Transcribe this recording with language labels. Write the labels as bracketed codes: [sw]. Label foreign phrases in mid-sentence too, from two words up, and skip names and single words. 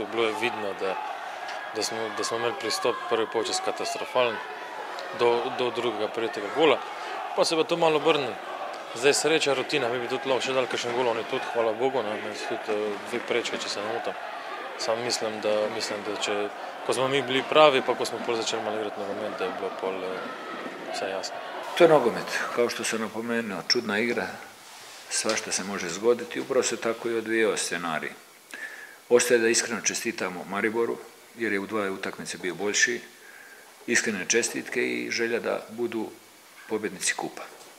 [sl] Bilo je vidno, da smo imeli pristop prvi polčas katastrofalen do drugega prejetega gola, pa se pa to malo obrnilo. Zdaj sreča, rutina, mi bi tudi lahko še dali kakšen gol, oni tudi, hvala Bogu, tudi 2 prečke, če se ne motim. Sam mislim, da ko smo mi bili pravi, pa ko smo pol začeli malo igrati nogomet, da je bilo pol vse jasno. [hr] To je nogomet, kao što se napomenuo, čudna igra, svašta se može zgoditi, upravo se tako i odvijao scenarij. Ostaje da iskreno čestitamo Mariboru, jer je u 2 utakmice bio boljši, iskrene čestitke i želja da budu pobjednici kupa.